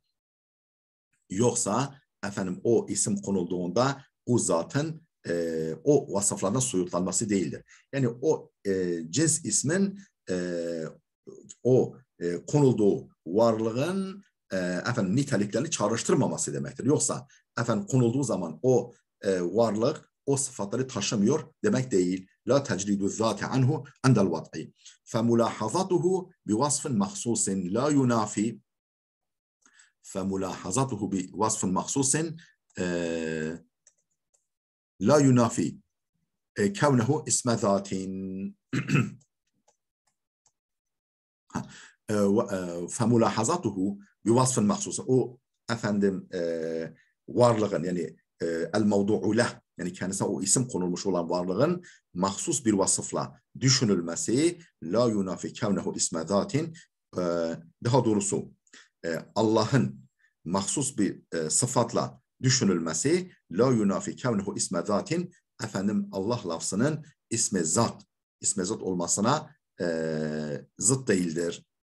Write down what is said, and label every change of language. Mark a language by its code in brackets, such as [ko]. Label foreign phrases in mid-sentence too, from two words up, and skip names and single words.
[tr] Yoksa efendim o isim konulduğunda o zatın o vasıflardan soyutlanması değildir. Yani o cins ismin o konulduğu varlığın efendim niteliklerini çağrıştırmaması demektir. Yoksa efendim konulduğu zaman o varlık o sıfatları taşımıyor demek değil. [ar] لا تجريد ذاته عنه عند الوضع. فملاحظته بوصف مخصوص لا ينافي فملاحظته بوصف مخصوص لا ينافي كونه اسم ذات فملاحظته بوصف مخصوص [tr] o efendim varlığın yani [ar] الموضوع له [tr] yani kendisine o isim konulmuş olan varlığın mahsus bir vasıfla düşünülmesi [ar] لا ينافي كونه اسم ذات [tr] daha doğrusu Allah'ın mahsus bir sıfatla düşünülmesi [ar] لا ينافي كونه اسم ذات [tr] efendim Allah lafzının isme zat olmasına zıt değildir.